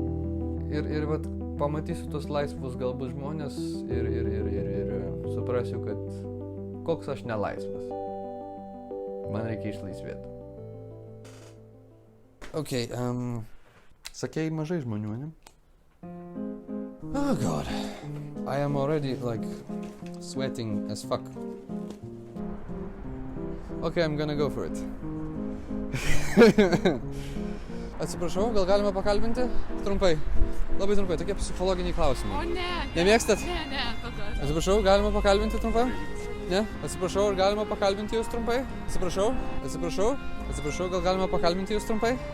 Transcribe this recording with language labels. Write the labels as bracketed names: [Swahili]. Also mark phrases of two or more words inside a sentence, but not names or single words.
[Lithuanian] Ir vat pamatysiu tos laisvus galbūt žmonės ir suprasiu, kad koks aš nelaisvas. Man reikia išlaisvėti. Okay, sakei mažai žmonių, ne? [English] Oh God. I am already like sweating as fuck. Okay, I'm gonna go for it. [Lithuanian] Atsiprašau, gal galima pakalbinti? Trumpai. Labai trumpai, tokie psichologiniai klausimai. O ne. Nemėgstat? Ne, tada. Atsiprašau, galima pakalbinti trumpai? Ne? Atsiprašau, ar galima pakalbinti jūs trumpai? Atsiprašau, gal galima pakalbinti jūs trumpai?